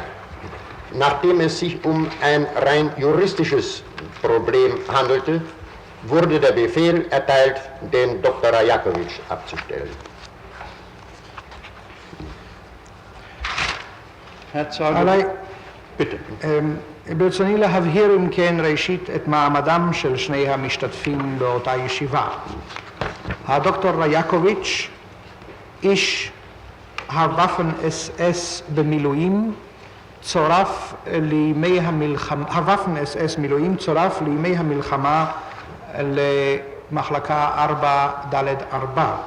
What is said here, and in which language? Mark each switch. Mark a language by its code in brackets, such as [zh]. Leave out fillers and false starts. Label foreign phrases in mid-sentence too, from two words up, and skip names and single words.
[de] Nachdem es sich um ein rein juristisches Problem handelte, wurde der Befehl erteilt, den Dr. Rajakovic abzustellen. Herr Zeuge, bitte. [he] ברצוני להבהיר אם כן ראשית את מעמדם של שני המשתתפים באותה ישיבה. הדוקטור רייקוביץ', איש הוואפן אס במילואים, צורף לימי המלחמה, הוואפן אס מילואים צורף לימי המלחמה למחלקה 4ד4.